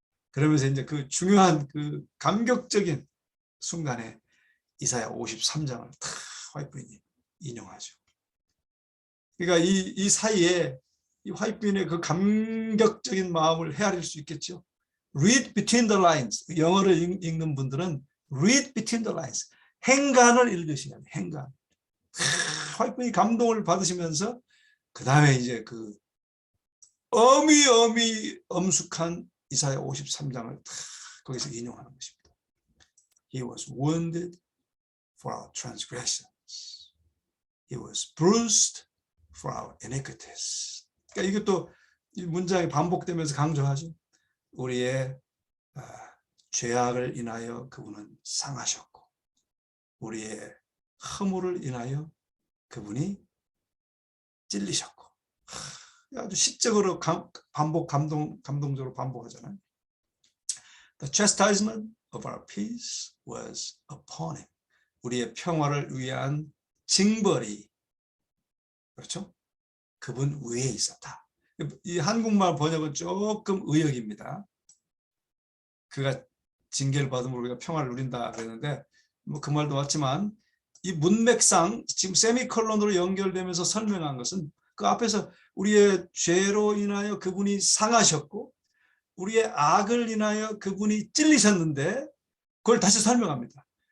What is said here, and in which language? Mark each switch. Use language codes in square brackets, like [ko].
[ko] 그러면서 이제 그 중요한 그 감격적인 순간에 이사야 53장을 다 화이트인이 인용하죠. 그러니까 이 사이에 이 화이트인의 그 감격적인 마음을 헤아릴 수 있겠죠. [en] Read between the lines. [ko] 영어를 읽는 분들은 [en] read between the lines. [ko] 행간을 읽으셔야 돼요. 행간. 화이트인이 감동을 받으시면서 그 다음에 이제 그 어미 엄숙한 이사야 53장을 다 거기서 인용하는 것입니다. [en] He was wounded for our transgressions. He was bruised for our iniquities. [ko] 그러니까 이것도 이 문장이 반복되면서 강조하죠. 우리의 죄악을 인하여 그분은 상하셨고 우리의 허물을 인하여 그분이 찔리셨고 아주 시적으로 감동적으로 반복하잖아요. [en] The chastisement of our peace was upon him. [ko] 우리의 평화를 위한 징벌이 그렇죠? 그분 위에 있었다. 이 한국말 번역은 조금 의역입니다. 그가 징계를 받음으로 우리가 평화를 누린다 그랬는데 뭐 그 말도 맞지만 이 문맥상 지금 세미콜론으로 연결되면서 설명한 것은 그 앞에서 우리의 죄로 인하여 그분이 상하셨고 우리의 악을 인하여 그분이 찔리셨는데 그걸 다시 설명합니다.